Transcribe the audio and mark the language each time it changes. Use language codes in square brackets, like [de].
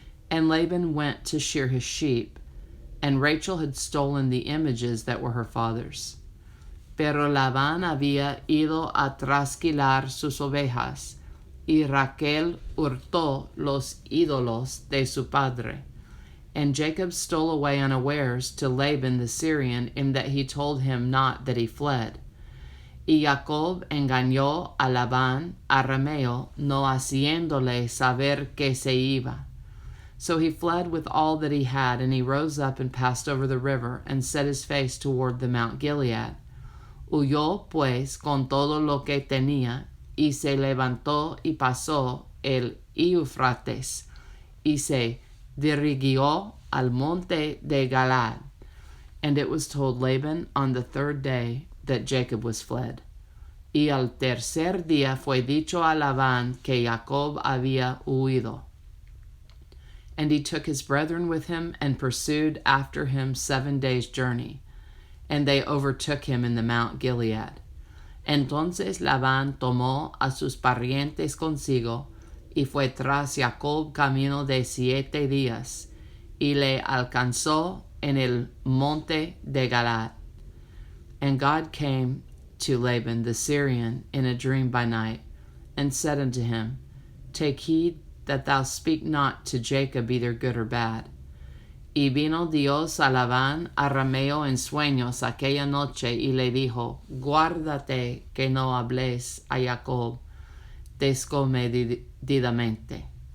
[en] And Laban went to shear his sheep, and Rachel had stolen the images that were her father's. [es] Pero Labán había ido a trasquilar sus ovejas, y Raquel hurtó los ídolos de su padre. [en] And Jacob stole away unawares to Laban the Syrian, in that he told him not that he fled. [es] Y Jacob engañó a Labán arameo, no haciéndole saber que se iba. [en] So he fled with all that he had, and he rose up and passed over the river, and set his face toward the Mount Gilead. [es] Huyó pues con todo lo que tenía, y se levantó y pasó el Eufrates, y se dirigió al monte de Galaad. [en] And it was told Laban on the third day that Jacob was fled. [es] Y al tercer día fue dicho a Labán que Jacob había huido. [en] And he took his brethren with him, and pursued after him 7 days' journey. And they overtook him in the Mount Gilead. [es] Entonces Labán tomó a sus parientes consigo, y fue tras Jacob camino de 7 días, y le alcanzó en el monte de Galaad. [en] And God came to Laban the Syrian in a dream by night, and said unto him, Take heed that thou speak not to Jacob either good or bad. [es] Y vino Dios a Labán arameo en sueños aquella noche, y le dijo, Guárdate que no hables a Jacob descomedidamente.